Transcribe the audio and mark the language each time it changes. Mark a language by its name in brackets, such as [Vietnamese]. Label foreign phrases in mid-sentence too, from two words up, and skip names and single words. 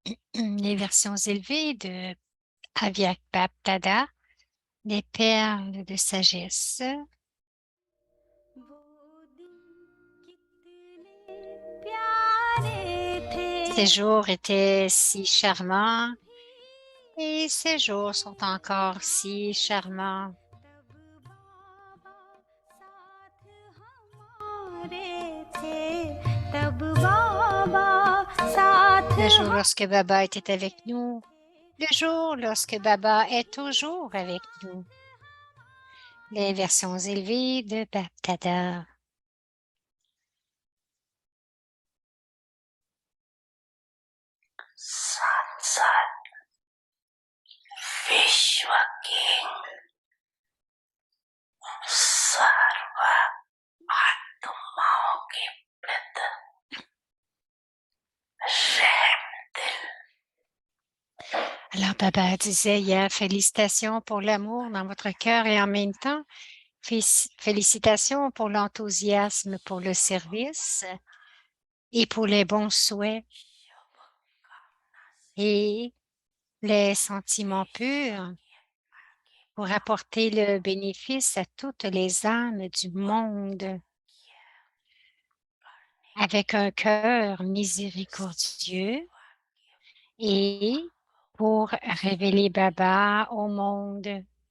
[French] les versions élevées de Avyakbaptada, les perles de sagesse. [Hindi] वो दिन कितने प्यारे [French] Ces [Hindi] थे [French] jours étaient si charmants [Hindi] भी [French] et ces jours sont encore si [Hindi] याद [French] charmants. [Hindi] तब बाबा साथ हमारे थे तब बाबा साथ [French] Le jour lorsque Baba était [Hindi] हमारे [French] avec nous, le [Hindi] थे [French] jour lorsque Baba est toujours avec nous. Les versions élevées de Baptada. [Hindi] साथ विश्व किंग सर्व आत्माओं के प्रति रहम दिल [French] Alors, Baba disait hier, félicitations pour l'amour dans votre cœur et en même temps, félicitations pour l'enthousiasme pour le service et pour les bons souhaits et les sentiments purs pour apporter le bénéfice à toutes les âmes du monde avec un cœur miséricordieux et pour révéler Baba au monde.